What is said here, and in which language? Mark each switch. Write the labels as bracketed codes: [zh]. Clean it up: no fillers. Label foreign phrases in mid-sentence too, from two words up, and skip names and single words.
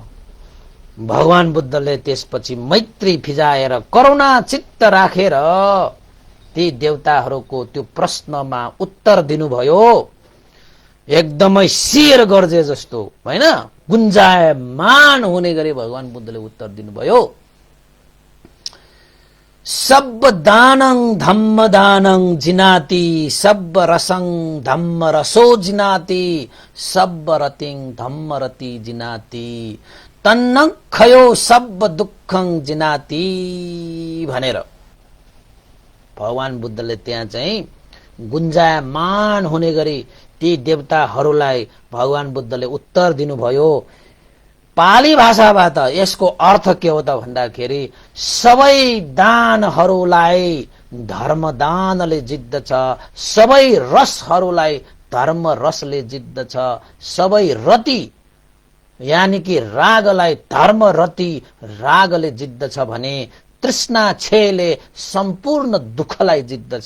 [ne] भगवान बुद्धले त्यसपछि मैत्री फिजाएर करुणा चित्त राखेर ती देवताहरूको त्यो प्रश्नमा उत्तर दिनुभयो। एकदमै शेर गर्जे जस्तो हैन गुन्जायमान हुने गरी भगवान बुद्धले उत्तर दिनुभयो। [pi] सब दानं धम्म दानं जिनाति, सब रसं धम्म रसो जिनाति, सब रतिं धम्म रति जिनाति, तन्न खयो सब दुःखं जिनाति [ne] भनेर भगवान बुद्धले त्यहाँ चाहिँ गुन्जायमान हुने गरी ती देवताहरूलाई भगवान बुद्धले उत्तर दिनुभयो। पाली भाषाबाट यसको अर्थ के हो त भन्दाखेरि सबै दानहरूलाई धर्मदानले जित्दछ, सबै रसहरूलाई धर्म रसले जित्दछ, सबै रति यानी कि रागलाई धर्म रति रागले जित्दछ भने तृष्णा छेले सम्पूर्ण दुःखलाई जित्दछ।